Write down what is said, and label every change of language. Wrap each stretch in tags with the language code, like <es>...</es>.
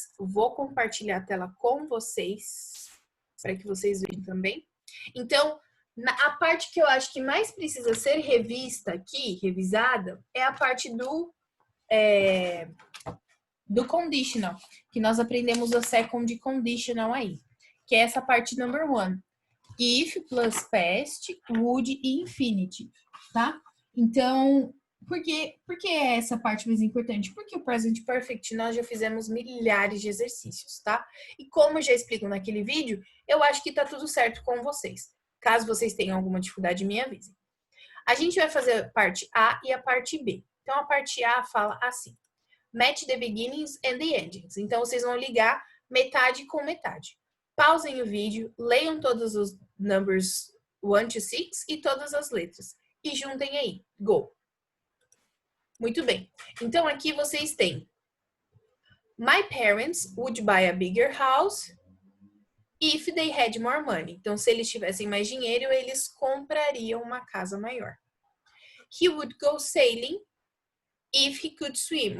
<pt>Vou compartilhar a tela com vocês, para que vocês vejam também. Então, a parte que eu acho que mais precisa ser revista aqui, revisada, é a parte do conditional, que nós aprendemos o second conditional aí, que é essa parte number 1. If plus past, would e infinity, tá? Então, por que é essa parte mais importante? Porque o present perfect nós já fizemos milhares de exercícios, tá? E como eu já explico naquele vídeo, eu acho que tá tudo certo com vocês. Caso vocês tenham alguma dificuldade, me avisem. A gente vai fazer a parte A e a parte B. Então, a parte A fala assim:</pt> <en>match the beginnings and the endings.</en> <pt>Então, vocês vão ligar metade com metade. Pausem o vídeo, leiam todos os numbers 1 to 6 e todas as letras. E juntem aí. Go! Muito bem. Então, aqui vocês têm:</pt> <en>my parents would buy a bigger house if they had more money.</en> <pt>Então, se eles tivessem mais dinheiro, eles comprariam uma casa maior.</pt> <en>He would go sailing if he could swim.</en>